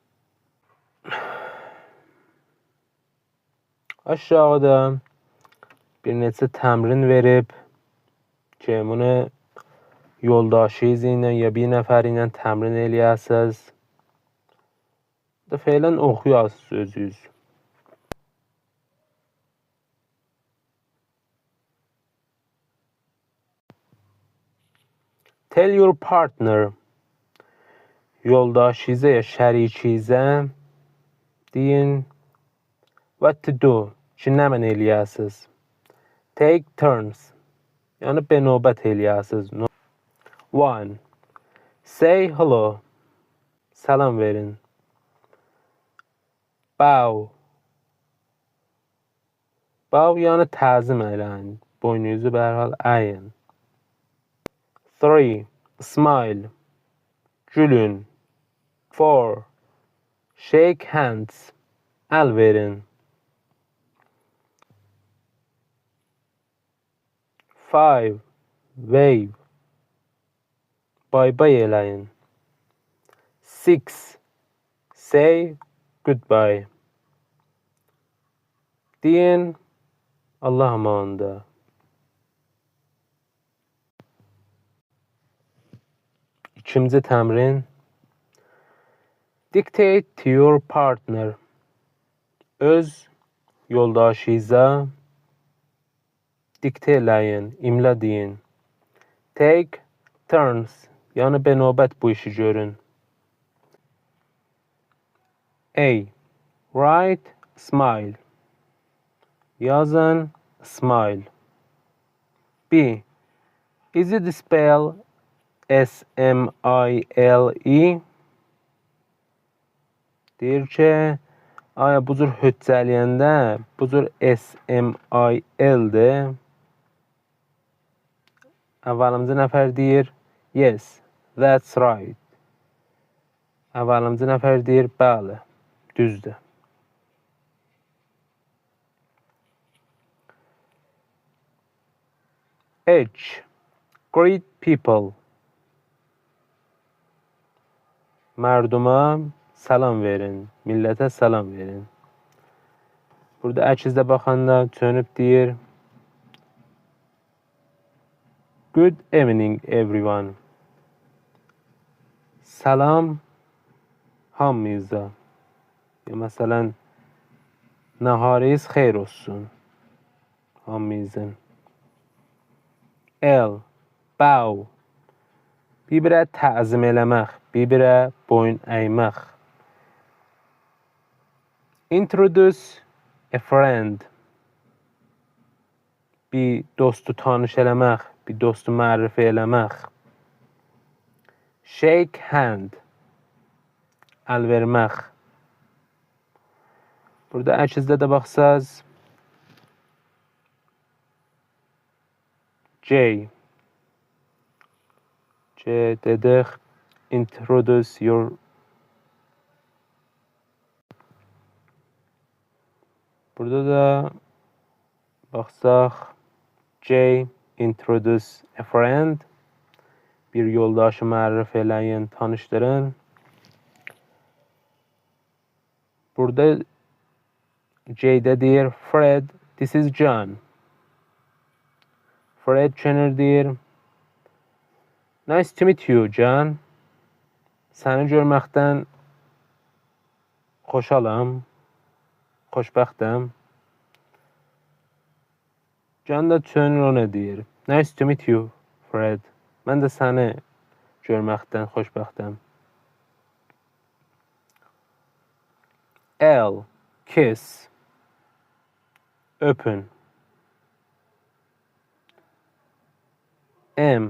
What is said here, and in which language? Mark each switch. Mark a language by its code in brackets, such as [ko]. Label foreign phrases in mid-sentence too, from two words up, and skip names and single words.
[az] Aşağıda bir neçə təmrin verib ki, bunu yoldaşınız ilə ya bir nəfər ilə təmrin eləyəsiniz. Fələn oxuyasınız özünüz. [en] Tell your partner. [az] Yoldaşınıza ya şərikinizə deyin [en] what to do [az] ki, nə mən eləyəsiniz. [en] Take turns. [az] Yəni bənövbət eləyəsiniz. 1. [en] Say hello. [az] Salam verin. Bow. Bow yəni təzim eləyin. Boynunuzu hər hal əyin. 3. Smile. Gülün. 4. [en] Shake hands. [az] Əl verin. 5. Wave. Bay-bay eləyin. [en] 6. Say goodbye. [az] Deyin Allah amanında. İkinci təmrin. [en] Dictate to your partner. [az] Öz yoldaşınıza diktə eləyin, imla deyin. [en] Take turns. [az] Yəni bənövbət bu işi görün. [en] A. Write smile. [az] Yazın smile. [en] B. Is it spell S-M-I-L-E? [az] Deyir ki, aya bu cür höccəliyəndə bu cür S-M-I-L-dir. Əvvəlimci nəfər deyir, [en] yes, that's right. [az] Əvvəlimci nəfər deyir, bəli, düzdür. H. [en] Greet people. [az] Mərduma salam verin, millətə salam verin. Burada əkizdə baxanda çönüb deyir, [en] good evening everyone. [az] Salam hamınıza. Ya məsələn, naharınız xeyir olsun. [en] Amazing. L. Bow. [az] Bir-birə təzim eləmək, bir-birə boyun əymək. [en] Introduce a friend. [az] Bir dostu tanış eləmək, bir dostu mərifə eləmək. [en] Shake hand. [az] Əl vermək. Burada əkizdə də baxsaz J dedik. [en] Introduce your. [az] Burada da baxsaq J [en] introduce a friend. [az] Bir yoldaşı mərif eləyin, tanışdırın. Burada J'də deyir Fred, [en] this is John. [az] Fred Jenner deyir [en] nice to meet you, John. [az] Səni görməkdən xoşalam, xoşbəxtəm. John da Jenner ona deyir [en] nice to meet you, [az] Fred. Mən də səni görməkdən xoşbəxtəm. L. Kiss. Öpün. M.